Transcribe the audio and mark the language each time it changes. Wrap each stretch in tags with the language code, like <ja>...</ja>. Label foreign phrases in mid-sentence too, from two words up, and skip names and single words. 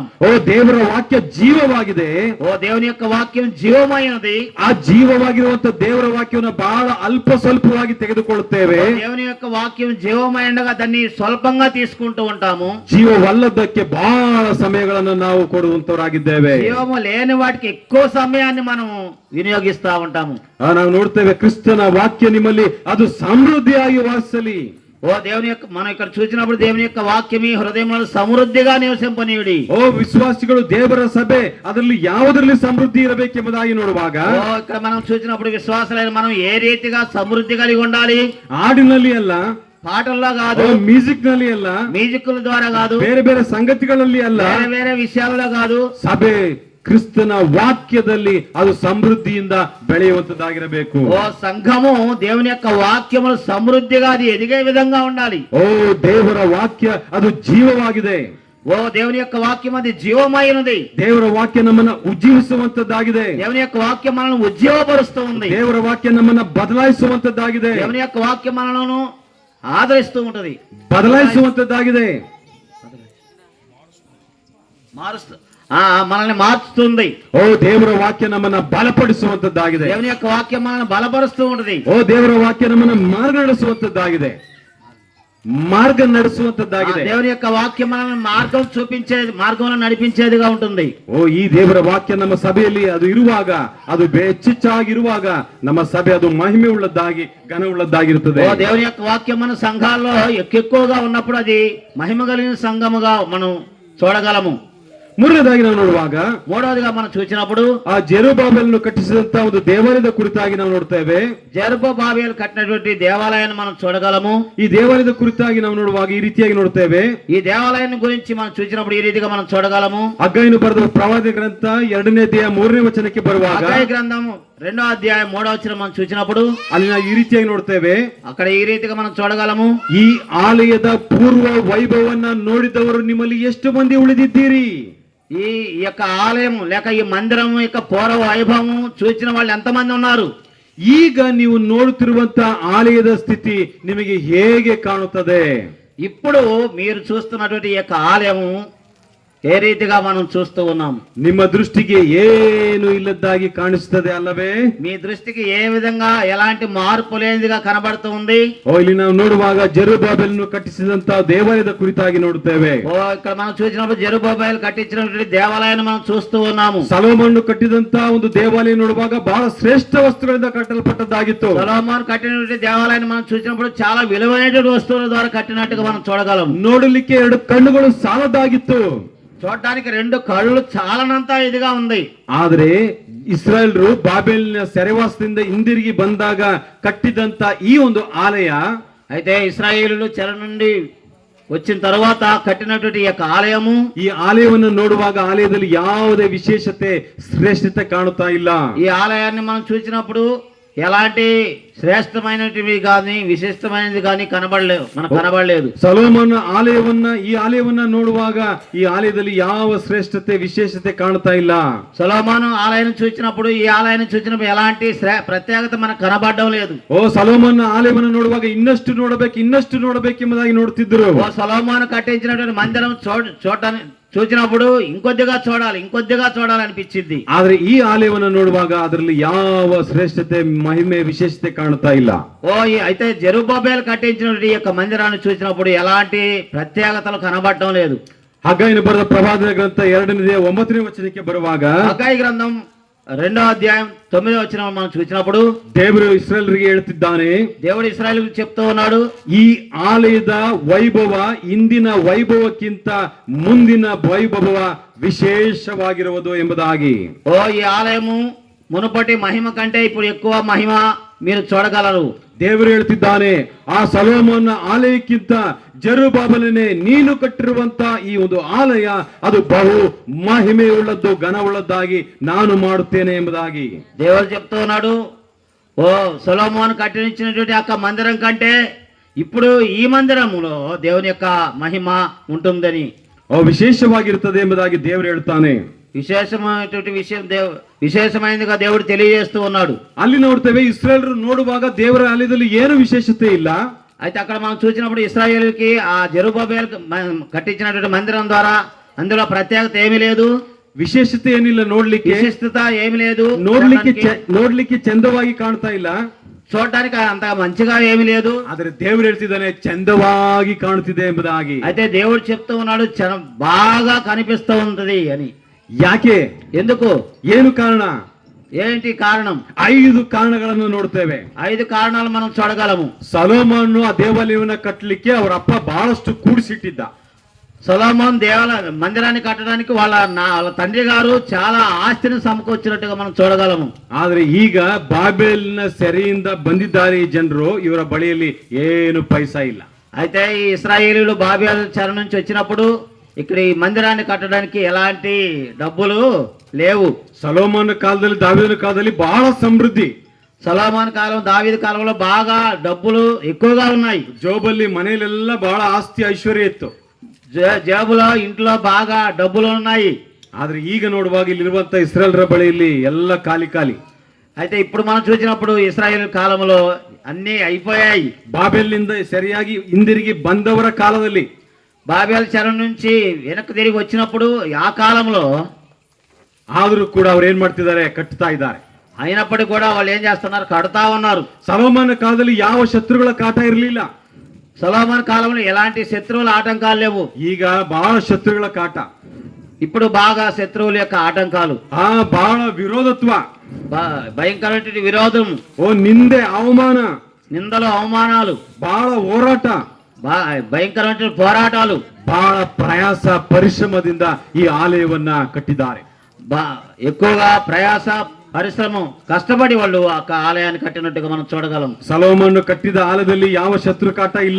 <kn>ದೇವರ ವಾಕ್ಯ ಜೀವವಾಗಿದೆ.</kn> <te>దేవుని యొక్క వాక్యం జీవమైనది.</te> <kn>ಆ ಜೀವವಾಗಿರುವಂತ ದೇವರ ವಾಕ್ಯವನ್ನು ಬಹಳ ಅಲ್ಪ ಸ್ವಲ್ಪವಾಗಿ ತೆಗೆದುಕೊಳ್ಳುತ್ತೇವೆ.</kn> <te>దేవుని యొక్క వాక్యం జీవమైనగా దాన్ని స్వల్పంగా తీసుకుంటూ ఉంటాము.</te> <kn>ಜೀವವಲ್ಲದಕ್ಕೆ ಬಹಳ ಸಮಯಗಳನ್ನು ನಾವು ಕೊಡುವಂತವರಾಗಿದ್ದೇವೆ.</kn> <te>జీవము లేని వాటికి ఎక్కువ సమయాన్ని మనం వినియోగిస్తా ఉంటాము.</te> <kn>ನಾವು ನೋಡ್ತೇವೆ ಕ್ರಿಸ್ತನ ವಾಕ್ಯ ನಿಮ್ಮಲ್ಲಿ ಅದು ಸಮೃದ್ಧಿಯಾಗಿ ವಾಸಿಸಲಿ.</kn> <te>దేవుని యొక్క మనం ఇక్కడ చూసినప్పుడు దేవుని యొక్క వాక్యం మీ హృదయంలో సమృద్ధిగా నివసింపనీయుడి.</te> <kn>ವಿಶ್ವಾಸಿಗಳು ದೇವರ ಸಭೆ ಅದರಲ್ಲಿ ಯಾವುದರಲ್ಲಿ ಸಮೃದ್ಧಿ ಇರಬೇಕೆಂಬುದಾಗಿ ನೋಡುವಾಗ</kn> <te>ఇక్కడ మనం చూసినప్పుడు విశ్వాసులైన మనం ఏ రీతిగా సమృద్ధి కలిగి ఉండాలి.</te> <kn>ಹಾಡಿನಲ್ಲಿ ಅಲ್ಲ,</kn> <te>పాటల్లో కాదు,</te> <kn>ಮ್ಯೂಸಿಕ್ ನಲ್ಲಿ ಅಲ್ಲ,</kn> <te>మ్యూజిక్ల ద్వారా కాదు,</te> <kn>ಬೇರೆ ಬೇರೆ ಸಂಗತಿಗಳಲ್ಲಿ ಅಲ್ಲ,</kn> <te>వేరే విషయాల్లో కాదు,</te> <kn>ಸಭೆ ಕ್ರಿಸ್ತನ ವಾಕ್ಯದಲ್ಲಿ ಅದು ಸಮೃದ್ಧಿಯಿಂದ ಬೆಳೆಯುವಂತದ್ದಾಗಿರಬೇಕು.</kn> <te>ఓ సంఘము దేవుని యొక్క వాక్యములు సమృద్ధిగా అది ఎదిగే విధంగా ఉండాలి.</te> <kn>ಓ ದೇವರ ವಾಕ್ಯ ಅದು ಜೀವವಾಗಿದೆ.</kn> <te>ఓ దేవుని యొక్క వాక్యం అది జీవమైనది.</te> <kn>ದೇವರ ವಾಕ್ಯ ನಮ್ಮನ್ನ ಉಜ್ಜೀವಿಸುವಂತದ್ದಾಗಿದೆ.</kn> <te>దేవుని యొక్క వాక్యం మనల్ని ఉజ్జీవపరుస్తూ ఉంది.</te> <kn>ದೇವರ ವಾಕ್ಯ ನಮ್ಮನ್ನ ಬದಲಾಯಿಸುವಂತದ್ದಾಗಿದೆ.</kn> <te>దేవుని యొక్క వాక్యం మనలను ఆదరిస్తూ ఉంటది,</te> <kn>ಬದಲಾಯಿಸುವಂತದ್ದಾಗಿದೆ.</kn> <te>మనల్ని మార్చుతుంది.</te> <kn>ಓ ದೇವರ ವಾಕ್ಯ ನಮ್ಮನ್ನ ಬಲಪಡಿಸುವಂತದ್ದಾಗಿದೆ.</kn> <te>దేవుని యొక్క వాక్యం మనల్ని బలపరుస్తూ ఉంటది.</te> <kn>ಓ ದೇವರ ವಾಕ್ಯ ನಮ್ಮನ್ನ ಮಾರ್ಗ ನಡೆಸುವಂತದ್ದಾಗಿದೆ. మార్గ ನಡೆಸುವಂತದ್ದಾಗಿದೆ.</kn> <te>దేవుని యొక్క వాక్యం మనల్ని మార్గం చూపించేది, మార్గంలో నడిపించేదిగా ఉంటుంది.</te> <kn>ಓ ಈ ದೇವರ ವಾಕ್ಯ ನಮ್ಮ ಸಭೆಯಲ್ಲಿ ಅದು ಇರುವಾಗ, ಅದು ಹೆಚ್ಚಾಗಿರುವಾಗ ನಮ್ಮ ಸಭೆ ಅದು ಮಹಿಮೆ ಉಳ್ಳದ್ದಾಗಿ ಘನ ಉಳ್ಳದ್ದಾಗಿರುತ್ತದೆ.</kn> <te>ఓ దేవుని యొక్క వాక్యం మన సంఘాల్లో ఎక్కువగా ఉన్నప్పుడు అది మహిమ కలిగిన సంఘముగా మనం చూడగలము.</te> <kn>ಮೂರನೇದಾಗಿ ನಾವು ನೋಡುವಾಗ,</kn> <te>మూడవదిగా మనం చూసినప్పుడు</te> <kn>ಆ ಜೆರುಬ್ಬಾಬೆಲನ್ನು ಕಟ್ಟಿಸಿದಂತ ಒಂದು ದೇವಾಲಯದ ಕುರಿತಾಗಿ ನಾವು ನೋಡ್ತೇವೆ.</kn> <te>జెరుబ్బబాబెలు కట్టినటువంటి దేవాలయాన్ని మనం చూడగలము.</te> <kn>ಈ ದೇವಾಲಯದ ಕುರಿತಾಗಿ ನಾವು ನೋಡುವಾಗ ಈ ರೀತಿಯಾಗಿ ನೋಡ್ತೇವೆ.</kn> <te>ఈ దేవాలయాన్ని గురించి మనం చూసినప్పుడు ఈ రీతిగా మనం చూడగలము.</te> <kn>ಹಗ್ಗಾಯನು ಬರೆದ ಪ್ರವಾದಿ ಗ್ರಂಥ 2ನೇ ಅಧ್ಯಾಯ 3ನೇ ವಚನಕ್ಕೆ ಬರುವಾಗ,</kn> <te>హగ్గయి గ్రంథం 2వ అధ్యాయం 3వ వచనం మనం చూసినప్పుడు</te> <kn>ಅಲ್ಲಿ ನಾವು ಈ ರೀತಿಯಾಗಿ ನೋಡ್ತೇವೆ.</kn> <te>అక్కడ ఈ రీతిగా మనం చూడగలము.</te> <kn>ಈ ಆಲಯದ ಪೂರ್ವ ವೈಭವವನ್ನ ನೋಡಿದವರು ನಿಮ್ಮಲ್ಲಿ ಎಷ್ಟು ಮಂದಿ ಉಳಿದಿದ್ದೀರಿ?</kn> <te>ఈ యొక్క ఆలయం లేక ఈ మందిరం యొక్క పూర్వ వైభవం చూసిన వాళ్ళు ఎంతమంది ఉన్నారు?</te> <kn>ಈಗ ನೀವು ನೋಡುತ್ತಿರುವಂತ ಆಲಯದ ಸ್ಥಿತಿ ನಿಮಗೆ ಹೇಗೆ ಕಾಣುತ್ತದೆ?</kn> <te>ఇప్పుడు మీరు చూస్తున్నటువంటి ఈ యొక్క ఆలయము ఏ రీతిగా మనం చూస్తూ ఉన్నాం?</te> <kn>ನಿಮ್ಮ ದೃಷ್ಟಿಗೆ ಏನು ಇಲ್ಲದ್ದಾಗಿ ಕಾಣಿಸುತ್ತದೆ ಅಲ್ಲವೇ?</kn> <te>మీ దృష్టికి ఏ విధంగా ఎలాంటి మార్పు లేనిదిగా కనబడుతూ ఉంది?</te> <kn>ಓ ಇಲ್ಲಿ ನಾವು ನೋಡುವಾಗ ಜೆರುಬ್ಬಾಬೆಲನ್ನು ಕಟ್ಟಿಸಿದಂತ ದೇವಾಲಯದ ಕುರಿತಾಗಿ ನೋಡುತ್ತೇವೆ.</kn> <te>ఓ ఇక్కడ మనం చూసినప్పుడు జెరుబ్బబాబెలు కట్టించినటువంటి దేవాలయాన్ని మనం చూస్తూ ఉన్నాము.</te> <kn>ಸೊಲೊಮೋನನು ಕಟ್ಟಿದಂತ ಒಂದು ದೇವಾಲಯ ನೋಡುವಾಗ ಬಹಳ ಶ್ರೇಷ್ಠ ವಸ್ತುಗಳಿಂದ ಕಟ್ಟಲ್ಪಟ್ಟದ್ದಾಗಿತ್ತು.</kn> <te>సొలొమోను కట్టినటువంటి దేవాలయాన్ని మనం చూసినప్పుడు చాలా విలువైనటువంటి వస్తువుల ద్వారా కట్టినట్టుగా మనం చూడగలం.</te> <kn>ನೋಡಲಿಕ್ಕೆ 2 ಕಣ್ಣುಗಳು ಸಾಲದಾಗಿತ್ತು.</kn> <te>చూడటానికి 2 కళ్ళు చాలనంత ఇదిగా ఉంది.</te> <kn>ಆದ್ರೆ ಇಸ್ರಾಯೇಲರು ಬಾಬೆಲಿನ ಸೆರೆವಾಸದಿಂದ ಹಿಂದಿರುಗಿ ಬಂದಾಗ ಕಟ್ಟಿದಂತ ಈ ಒಂದು ಆಲಯ,</kn> <te>అయితే ఇశ్రాయేలులు చెర నుండి వచ్చిన తర్వాత కట్టినటువంటి ఈ యొక్క ఆలయము,</te> <kn>ಈ ಆಲಯವನ್ನು ನೋಡುವಾಗ ಆಲಯದಲ್ಲಿ ಯಾವುದೇ ವಿಶೇಷತೆ ಶ್ರೇಷ್ಠತೆ ಕಾಣುತ್ತಾ ಇಲ್ಲ.</kn> <te>ఈ ఆలయాన్ని మనం చూసినప్పుడు ఎలాంటి శ్రేష్టమైనటివి కానీ విశిష్టమైనది కానీ మనకు కనబడలేదు.</te> <kn>ಸೊಲೊಮೋನ ಈ ಆಲಯವನ್ನ ನೋಡುವಾಗ ಈ ಆಲಯದಲ್ಲಿ ಯಾವ ಶ್ರೇಷ್ಠತೆ ವಿಶೇಷತೆ ಕಾಣ್ತಾ ಇಲ್ಲ.</kn> <te>సొలొమోను ఆలయాన్ని చూసినప్పుడు ఈ ఆలయాన్ని చూసినప్పుడు ఎలాంటి ప్రత్యేకత మనకు కనబడడం లేదు.</te> <kn>ಓ ಸೊಲೊಮೋನ ಆಲಯವನ್ನು ನೋಡುವಾಗ ಇನ್ನಷ್ಟು ನೋಡಬೇಕೆಂಬುದಾಗಿ ನೋಡ್ತಿದ್ರು.</kn> <te>ఓ సొలొమోను కట్టించినటువంటి మందిరం చూసినప్పుడు ఇంకొద్దిగా చూడాలి అనిపించింది.</te> <kn>ಆದ್ರೆ ಈ ಆಲಯವನ್ನು ನೋಡುವಾಗ ಅದರಲ್ಲಿ ಯಾವ ಶ್ರೇಷ್ಠತೆ ಮಹಿಮೆ ವಿಶೇಷತೆ ಕಾಣ್ತಾ ಇಲ್ಲ.</kn> <te>అయితే జెరుబ్బబాబెలు కట్టించినటువంటి యొక్క మందిరాన్ని చూసినప్పుడు ఎలాంటి ప్రత్యేకతలు కనబడటం లేదు.</te> <kn>ಹಗ್ಗಾಯನು ಬರೆದ ಪ್ರವಾದನ ಗ್ರಂಥ 2ನೇ 9ನೇ ವಚನಕ್ಕೆ ಬರುವಾಗ,</kn> <te>హగ్గయి గ్రంథం 2వ అధ్యాయం 9వ వచనం మనం చూసినప్పుడు</te> <kn>ದೇವರು ಇಸ್ರಾಯೇಲರಿಗೆ ಹೇಳ್ತಿದ್ದಾನೆ,</kn> <te>దేవుడు ఇశ్రాయేలుకు చెప్తూ ఉన్నాడు,</te> <kn>ಈ ಆಲಯದ ವೈಭವ ಇಂದಿನ ವೈಭವಕ್ಕಿಂತ ಮುಂದಿನ ವೈಭವ ವಿಶೇಷವಾಗಿರುವುದು ಎಂಬುದಾಗಿ.</kn> <te>ఈ ఆలయము మునుపటి మహిమ కంటే ఇప్పుడు ఎక్కువ మహిమ మీరు చూడగలరు.</te> <kn>ದೇವರು ಹೇಳ್ತಿದ್ದಾನೆ, ಆ ಸೊಲೊಮೋನ ಆಲಯಕ್ಕಿಂತ ಜೆರುಬ್ಬಾಬೆಲನೇ ನೀನು ಕಟ್ಟಿರುವಂತ ಈ ಒಂದು ಆಲಯ ಅದು ಬಹು ಮಹಿಮೆಯುಳ್ಳದ್ದು ಘನವುಳ್ಳದ್ದಾಗಿ ನಾನು ಮಾಡುತ್ತೇನೆ ಎಂಬುದಾಗಿ</kn> <te>దేవుడు చెప్తూ ఉన్నాడు, సొలొమోను కట్టించినటువంటి యొక్క మందిరం కంటే ఇప్పుడు ఈ మందిరములో దేవుని యొక్క మహిమ ఉంటుందని,</te> <kn>ವಿಶೇಷವಾಗಿರುತ್ತದೆ ಎಂಬುದಾಗಿ ದೇವರು ಹೇಳ್ತಾನೆ.</kn> <te>విశేషమైనటువంటి విశేషమైనదిగా దేవుడు తెలియజేస్తూ ఉన్నాడు.</te> <kn>ಅಲ್ಲಿ ನೋಡ್ತೇವೆ, ಇಸ್ರಾಯೇಲರು ನೋಡುವಾಗ ದೇವರ ಆಲಯದಲ್ಲಿ ಏನು ವಿಶೇಷತೆ ಇಲ್ಲ.</kn> <te>అయితే అక్కడ మనం చూసినప్పుడు ఇశ్రాయేలుకి ఆ జెరుబ్బబాబెలు కట్టించినటువంటి మందిరం ద్వారా అందులో ప్రత్యేకత ఏమీ లేదు,</te> <kn>ವಿಶೇಷತೆ ಏನಿಲ್ಲ, ನೋಡ್ಲಿಕ್ಕೆ</kn> <te>విశిష్టత ఏమీ లేదు,</te> <kn>ನೋಡ್ಲಿಕ್ಕೆ ಚಂದವಾಗಿ ಕಾಣ್ತಾ ಇಲ್ಲ,</kn> <te>చూడటానికి అంత మంచిగా ఏమీ లేదు.</te> <kn>ಆದ್ರೆ ದೇವರು ಹೇಳ್ತಿದ್ದಾನೆ ಚಂದವಾಗಿ ಕಾಣುತ್ತಿದೆ ಎಂಬುದಾಗಿ.</kn> <te>అయితే దేవుడు చెప్తూ ఉన్నాడు బాగా కనిపిస్తూ ఉంటది అని.</te> <kn>ಯಾಕೆ?</kn> <te>ఎందుకు?</te> <kn>ಏನು ಕಾರಣ?</kn> <te>ఏంటి కారణం?</te> <kn>5 ಕಾರಣಗಳನ್ನು ನೋಡ್ತೇವೆ.</kn> <te>5 కారణాలు మనం చూడగలము.</te> <kn>ಸೊಲೊಮೋನನು ಆ ದೇವಾಲಯವನ್ನು ಕಟ್ಟಲಿಕ್ಕೆ ಅವರ ಅಪ್ಪ ಬಹಳಷ್ಟು ಕೂಡಿಸಿಟ್ಟಿದ್ದ.</kn> <te>సొలొమోను మందిరాన్ని కట్టడానికి వాళ్ళ తండ్రి గారు చాలా ఆస్తిని సమకూర్చినట్టుగా మనం చూడగలము.</te> <kn>ಆದ್ರೆ ಈಗ ಬಾಬೆಲಿನ ಸೆರೆಯಿಂದ ಬಂದಿದ್ದಾರೆ ಈ ಜನರು, ಇವರ ಬಳಿಯಲ್ಲಿ ಏನು ಪೈಸಾ ಇಲ್ಲ.</kn> <te>అయితే ఈ ఇశ్రాయేలీయులు బాబెలు చెర నుంచి వచ్చినప్పుడు ఇక్కడ ఈ మందిరాన్ని కట్టడానికి ఎలాంటి డబ్బులు లేవు.</te> <kn>ಸೊಲೊಮೋನ ಕಾಲದಲ್ಲಿ ದಾವೀದನ ಕಾಲದಲ್ಲಿ ಬಹಳ ಸಮೃದ್ಧಿ.</kn> <te>సొలొమోను కాలం, దావీదు కాలంలో బాగా డబ్బులు ఎక్కువగా ఉన్నాయి.</te> <kn>ಜೋಬಲ್ಲಿ ಮನೆಯಲ್ಲೆಲ್ಲ ಬಹಳ ಆಸ್ತಿ ಐಶ್ವರ್ಯ ಇತ್ತು.</kn> <te>జేబులో ఇంట్లో బాగా డబ్బులు ఉన్నాయి.</te> <kn>ಆದ್ರೆ ಈಗ ನೋಡುವಾಗ ಇಲ್ಲಿರುವಂತ ಇಸ್ರಾಯೇಲ್ರ ಬಳಿಯಲ್ಲಿ ಎಲ್ಲ ಖಾಲಿ ಖಾಲಿ.</kn> <te>అయితే ఇప్పుడు మనం చూసినప్పుడు ఇశ్రాయేలు కాలంలో అన్నీ అయిపోయాయి.</te> <kn>ಬಾಬೆಲ್ನಿಂದ ಸರಿಯಾಗಿ ಹಿಂದಿರುಗಿ ಬಂದವರ ಕಾಲದಲ್ಲಿ,</kn> <te>బాబేలు చెర నుంచి వెనక్కి తిరిగి వచ్చినప్పుడు ఆ కాలంలో</te> <kn>ಆದರೂ ಕೂಡ ಅವ್ರು ಏನ್ ಮಾಡ್ತಿದ್ದಾರೆ, ಕಟ್ತಾ ಇದ್ದಾರೆ.</kn> <te>అయినప్పటికీ కూడా వాళ్ళు ఏం చేస్తున్నారు, కడతా ఉన్నారు.</te> <kn>ಸೊಲೊಮೋನ ಕಾಲದಲ್ಲಿ ಯಾವ ಶತ್ರುಗಳ ಕಾಟ ಇರಲಿಲ್ಲ.</kn> <te>సొలొమోను కాలంలో ఎలాంటి శత్రువుల ఆటంకాలు లేవు.</te> <kn>ಈಗ ಬಹಳ ಶತ್ರುಗಳ ಕಾಟ,</kn> <te>ఇప్పుడు బాగా శత్రువుల యొక్క ఆటంకాలు,</te> <kn>ಬಹಳ ವಿರೋಧತ್ವ,</kn> <te>భయంకరమైన విరోధం,</te> <kn>ನಿಂದೆ ಅವಮಾನ,</kn> <te>నిందలు అవమానాలు,</te> <kn>ಬಹಳ ಹೋರಾಟ,</kn> <te>భయంకరమైన పోరాటాలు,</te> <kn>ಬಹಳ ಪ್ರಯಾಸ ಪರಿಶ್ರಮದಿಂದ ಈ ಆಲಯವನ್ನ ಕಟ್ಟಿದ್ದಾರೆ.</kn> <te>ఎక్కువగా ప్రయాస పరిశ్రమ కష్టపడి వాళ్ళు ఆ ఆలయాన్ని కట్టినట్టుగా మనం చూడగలం.</te> <kn>ಸೊಲೊಮೋನ ಕಟ್ಟಿದ ಆಲಯದಲ್ಲಿ ಯಾವ ಶತ್ರು ಕಾಟ ಇಲ್ಲ.</kn>